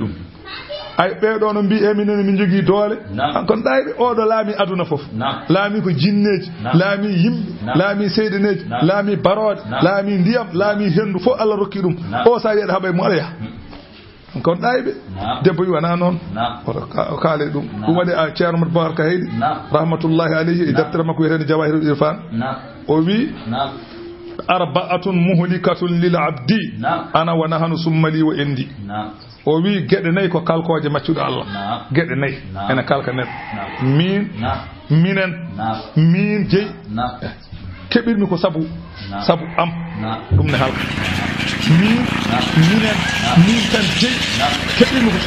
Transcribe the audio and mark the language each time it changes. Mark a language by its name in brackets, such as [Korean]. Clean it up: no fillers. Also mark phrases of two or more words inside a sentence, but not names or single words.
[Fula] ɗum ay ɓeɗo no mbi eminen min jogui doole kon ɗayɓe oɗo laami aduna foof laami ko jinneji laami yimɓe laami seydaneji laami baroɗe laami ndiyam laami hendu fof Allah rokki ɗum o sa yiyaɗa haɓay mo aɗa yaha kon ɗayɓe debbo wi wona noon oto kaale ɗum ɗum waɗi a ceerno Mouhamadou Bakar Kaheyɗi [Arabic] رحمة الله عليه [Fula] e deftere makko wiyetede Jawahirul Irfan o wi [Arabic] أربعة مهلكات للعبد أنا ونحن ثم لي وعندي [Fula] o wi gede nayi ko kalkoje maccuɗo Allah gede nayi ene kalka nen min minen min jeyi keɓirmi ko sabu am ɗum ne halka minen min tan jeyi keɓirmi ko